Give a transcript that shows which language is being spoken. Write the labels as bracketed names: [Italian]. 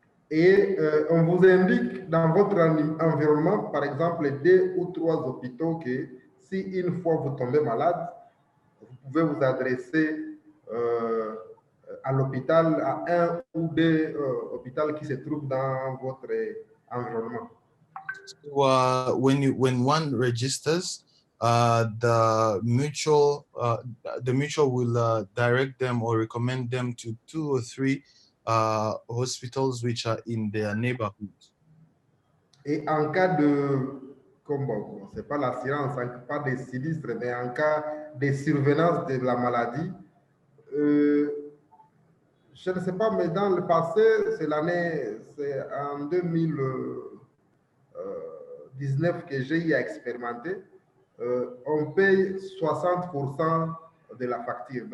[French] Et on vous indique dans votre environnement, par exemple, 2 ou 3 hôpitaux que si une fois vous tombez malade, vous pouvez vous adresser à l'hôpital, à un ou deux hôpitaux qui se trouvent dans votre environnement. [English] So, when one registers, the mutual will direct them or recommend them to 2 or 3 hospitals which are in their neighborhood. [French] Et en cas de, comme bon, c'est pas l'assurance, pas de sinistre, mais en cas de survenance de la maladie, je ne sais pas, mais dans le passé, c'est en 2019 que j'ai eu à expérimenter, on paye 60% de la facture.